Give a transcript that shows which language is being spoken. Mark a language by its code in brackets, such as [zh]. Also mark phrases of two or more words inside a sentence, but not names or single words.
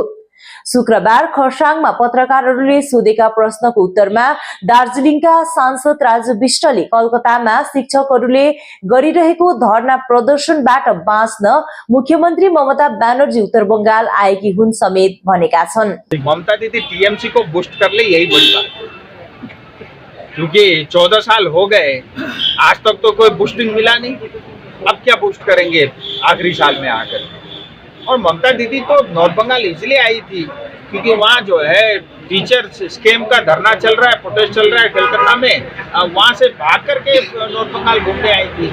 [ne] शुक्रबार खरसाङमा पत्रकारहरूले सोधेका प्रश्नको उत्तरमा दार्जिलिङका सांसद राजु विष्टले कलकत्तामा शिक्षकहरूले गरिरहेको धरना प्रदर्शनबाट बाँच्न मुख्यमन्त्री ममता ब्यानर्जी उत्तर बंगाल आएकी हुन् समेत भनेका छन्। [hi] ममता दीदी टीएमसी को बूस्ट कर ले, यही बड़ी बात है, क्योंकि 14 साल हो गए, आज तक तो कोई बूस्टिंग मिला नहीं। अब क्या बूस्ट करेंगे आखिरी साल में आकर। और ममता दीदी तो नॉर्थ बंगाल इसलिए आई थी क्योंकि वहाँ जो है [en] teacher scheme [hi] का धरना चल रहा है, प्रोटेस्ट चल रहा है कलकत्ता में, वहाँ से भाग करके नॉर्थ बंगाल घूमने आई थी।